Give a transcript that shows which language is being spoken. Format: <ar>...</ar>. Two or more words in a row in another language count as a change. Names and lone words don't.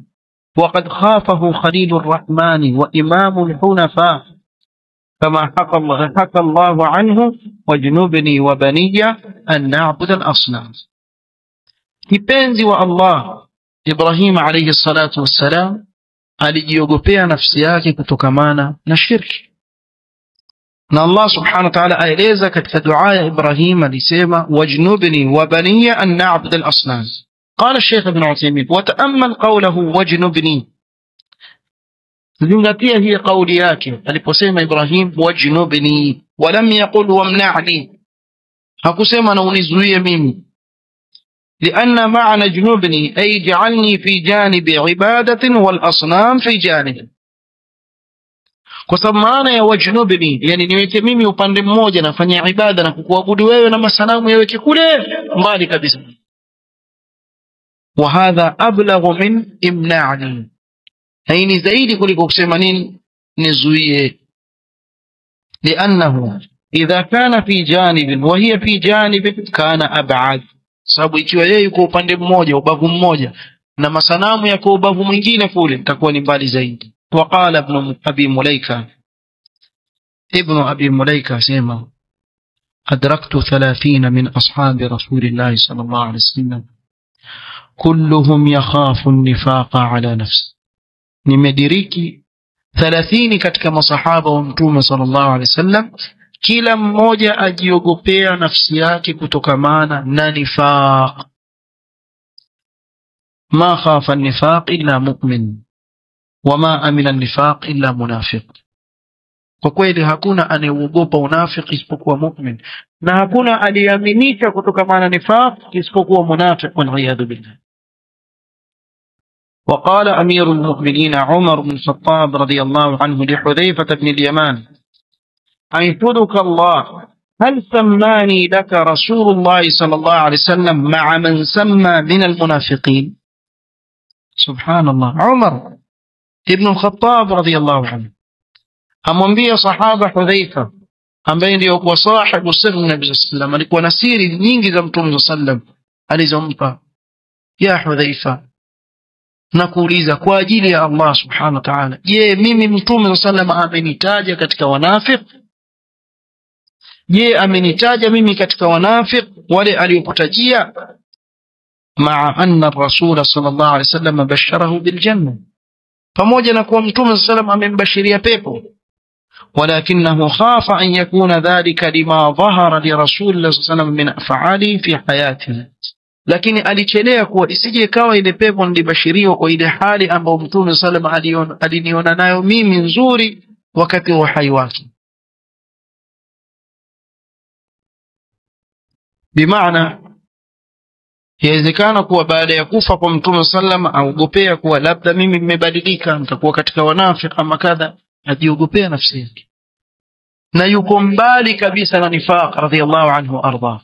<ar>وقد خافه خليل الرحمن وإمام الحنفاء كما حكى الله عنه واجنبني وبني أن نعبد الأصنام.</ar> <sw>kipenzi wa Allah Ibrahim</sw> <ar>عليه الصلاة والسلام</ar> <sw>alijiogopea nafsi yake kutokamana na shirki, na Allah</sw> <ar>سبحانه وتعالى</ar> <sw>aeleza katika dua ya Ibrahim, alisema</sw> <ar>واجنبني وبني أن نعبد الأصنام. قال الشيخ ابن عثيمين وتأمل قوله وجنبني,</ar> <sw>zingatia hii kauli yake aliposema Ibrahim wajnubni,</sw> <ar>ولم يقل وامنعني.</ar> <sw>hakusema na unizuie mimi.</sw> <ar>لأن معنى جنوبني أي جعلني في جانب عبادة والأصنام في جانب.</ar> <sw>kwa sababu maana ya wajnubni yani niweke mimi upande mmoja nafanya ibada na kukuabudu wewe na masanamu yaweke kule mbali kabisa.</sw> <ar>وهذا أبلغ من امنعني,</ar> <sw>haini zaidi kuliko kusema nini nizuie.</sw> <ar>لأنه إذا كان في جانب وهي في جانب كان أبعد،</ar> <sw>sababu ikiwa yeye yuko upande mmoja ubavu mmoja na masanamu yako ubavu mwingine kule itakuwa ni mbali zaidi.</sw> <ar>وقال ابن أبي مليكة سيما أدركت 30 من أصحاب رسول الله صلى الله عليه وسلم كلهم يخاف النفاق على نفسه.</ar> <sw>nimediriki 30 katika masahaba wa mtume</sw> <ar>صلى الله عليه وسلم</ar> <sw>kila mmoja ajiogopea nafsi yake kutokamana na nifaq.</sw> <ar>ما خاف النفاق إلا مؤمن وما أمن النفاق إلا منافق.</ar> <sw>kwa kweli hakuna anayeogopa unafiki isipokuwa mu'min na hakuna aliyeaminika kutokamana na nifaq isipokuwa munafiq,</sw> <ar>والعياذ بالله. وقال أمير المؤمنين عمر بن الخطاب رضي الله عنه لحذيفة بن اليمان أنشدك الله هل سماني لك رسول الله صلى الله عليه وسلم مع من سمى من المنافقين. سبحان الله. عمر ابن الخطاب رضي الله عنه</ar> <sw>amwambia sahaba Hudhaifa ambaye ndio kwa</sw> <ar>صاحب سر</ar> <sw>Nabii</sw> <ar>صلى الله عليه وسلم,</ar> <sw>alikuwa na siri nyingi za Mtume</sw> <ar>صلى الله عليه وسلم</ar> <sw>alizompa. ya Hudhaifa, nakuuliza kwa ajili ya Allah</sw> <ar>سبحانه وتعالى,</ar> <sw>je, mimi Mtume</sw> <ar>صلى الله عليه وسلم</ar> <sw>amenitaja katika wanafiq? je, amenitaja mimi katika wanafiq wale aliyokutajia?</sw> <ar>مع أن الرسول صلى الله عليه وسلم بشره بالجنة,</ar> <sw>pamoja na kuwa Mtume</sw> <ar>صلى الله عليه وسلم</ar> <sw>amembashiria pepo.</sw> <ar>ولكنه خاف أن يكون ذلك لما ظهر لرسول الله صلى الله عليه وسلم من أفعاله في حياته.</ar> <sw>lakini alichelea kuwa isije ikawa ile pepo nilibashiriwa kwa ile hali ambayo Mtume</sw> <ar>صلى الله عليه وسلم</ar> <sw>aliniona nayo mimi nzuri wakati wa uhai wake. bimaana yawezekana kuwa baada ya kufa kwa Mtume</sw> <ar>صلى الله عليه وسلم</ar> <sw>aogopea kuwa labda mimi nimebadilika nitakuwa katika wanafiki ama kadha, ajiogopea nafsi yake na yuko mbali kabisa na nifaq</sw> <ar>رضي الله عنه وأرضاه.</ar>